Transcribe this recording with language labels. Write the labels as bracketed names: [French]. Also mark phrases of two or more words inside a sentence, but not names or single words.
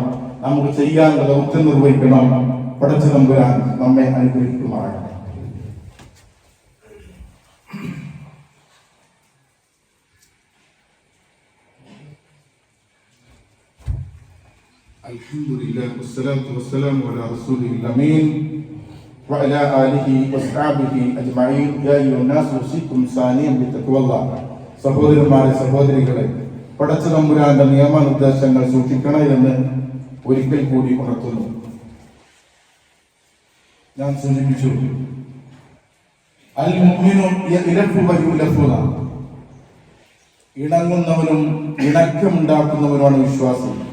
[Malayalam] നമുക്ക് ചെയ്യാനുള്ള ദൗത്യം നിർവഹിക്കണം. പടച്ച തമ്പുരാൻ നമ്മെ അനുഗ്രഹിക്കുമാറാകണം. [Arabic] الحمد لله والصلاة والسلام على الرسول الأمين وعلى آله وصحبه أجمعين يا أيها الناس أوصيكم ثانيا بتقوى الله. [Malayalam] സഹോദരന്മാരെ, സഹോദരികളെ, പടച്ച തമ്പുരാന്റെ നിയമനിർദ്ദേശങ്ങൾ സൂക്ഷിക്കണമെന്ന് ഒരിക്കൽ കൂടി ഉണർത്തുന്നു. ഞാൻ സൂചിപ്പിച്ചു, [Arabic] المؤمن يألف ويؤلف, [Malayalam] ഇണങ്ങുന്നവനും ഇണക്കമുണ്ടാക്കുന്നവനുമാണ് വിശ്വാസം.